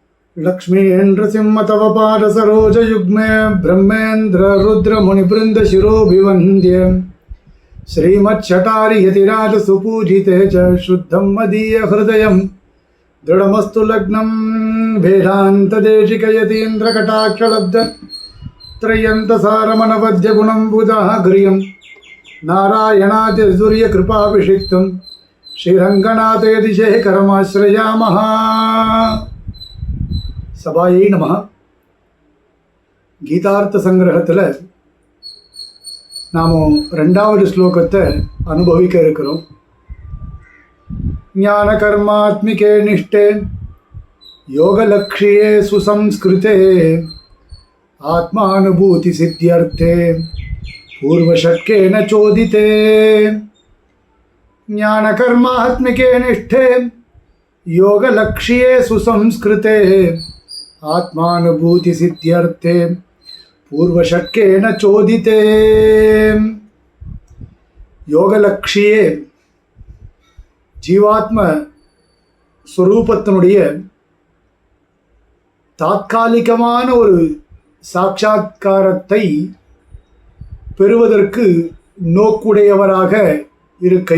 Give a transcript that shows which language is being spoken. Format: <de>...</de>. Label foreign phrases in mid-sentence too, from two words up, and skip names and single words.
<sa>लक्ष्मीन्द्र तव पाद सरोज युग्मे ब्रह्मेन्द्र रुद्र मुनिवृंद शिरोभिवन्द्ये श्रीमच्छटारि यतिराज सुपूजिते च शुद्धं मदीय हृदयं दृढमस्तु लग्नं वेदांत देशिक यतीन्द्र कटाक्षलब्ध त्रय्यन्तसारमनवद्य गुणं बुधाग्र्यं नारायणातिर्सूर्य कृपाभिषिक्तं श्रीरङ्गनाथयतिशेखरमाश्रयामः। सभायै नमः.</sa> <ta>கீதார்த்த சங்கிரகத்தில் நாம் ரெண்டாவது ஸ்லோகத்தை அனுபவிக்க இருக்கிறோம்.</ta> <sa>ज्ञान कर्मात्मिके निष्ठे योगलक्ष्ये सुसंस्कृते आत्मानुभूति सिद्ध्यर्थे पूर्वषट्केन चोदिते. ज्ञान कर्मात्मिके निष्ठे योगलक्ष्ये सुसंस्कृते आत्मानुभूति सिद्ध्यर्थे पूर्वशक्येन चोदिते.</sa> <ta>யோகலக்ஷியே ஜீவாத்ம ஸ்வரூபத்தினுடைய தாத்காலிகமான ஒரு சாட்சாத்காரத்தை பெறுவதற்கு நோக்குடையவராக இருக்கை.</ta>